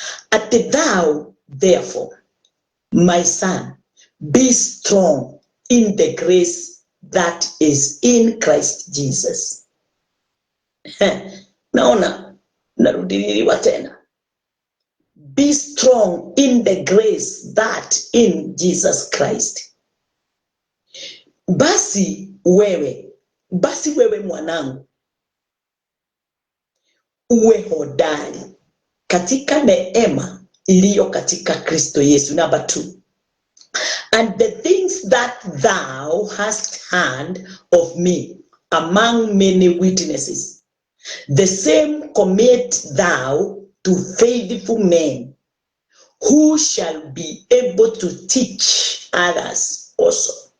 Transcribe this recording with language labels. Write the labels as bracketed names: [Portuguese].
[English] At thou, therefore, my son, be strong in the grace that is in Christ Jesus. [Swahili] Naona narudiliwa tena. [English] Be strong in the grace that in Jesus Christ. [Swahili] Basi wewe mwanangu, uwe hodari katika neema iliyo katika Kristo Yesu. [English] Number 2. And the things that thou hast heard of me among many witnesses, the same commit thou to faithful men, who shall be able to teach others also.